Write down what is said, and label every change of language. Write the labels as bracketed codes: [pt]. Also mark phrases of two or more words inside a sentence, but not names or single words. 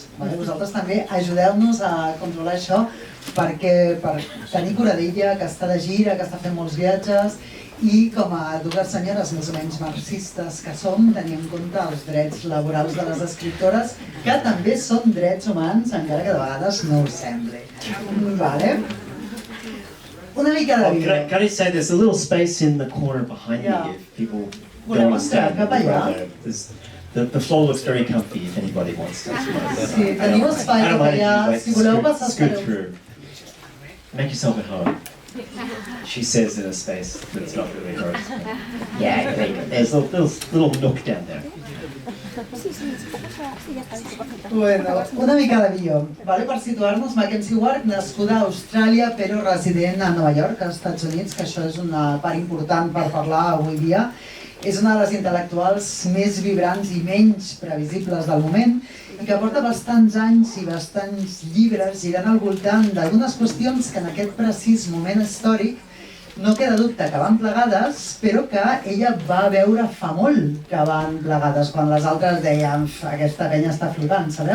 [ca] Vosaltres també ajudeu-nos a controlar això per tenir cura d'ella, que està de gira, que està fent molts viatges, i com a dues senyores més o menys marxistes que som, tenir en compte els drets laborals de les escriptores, que també són drets humans, encara que de vegades no ho sembli. Vale? Una mica de vídeo. [en] Can I say there's a little space in the corner behind me if people don't understand. The floor looks very comfy if anybody wants to. [ca] Sí, teniu espai cap allà, si voleu passar [en] through. Make yourself at home. She says in a space that's not really hers. Yeah, there's a little nook down there. [ca] Bueno, una mica de bio. Per situar-nos, McKenzie Wark, nascuda a Austràlia però resident a Nova York, als Estats Units, que això és una part important per parlar avui dia. És una de les intel·lectuals més vibrants i menys previsibles del moment i que porta bastants anys i bastants llibres girant al voltant d'algunes qüestions que en aquest precís moment històric no queda dubte que van plegades, però que ella va veure fa molt que van plegades, quan les altres deien aquesta penya està flipant, sabeu?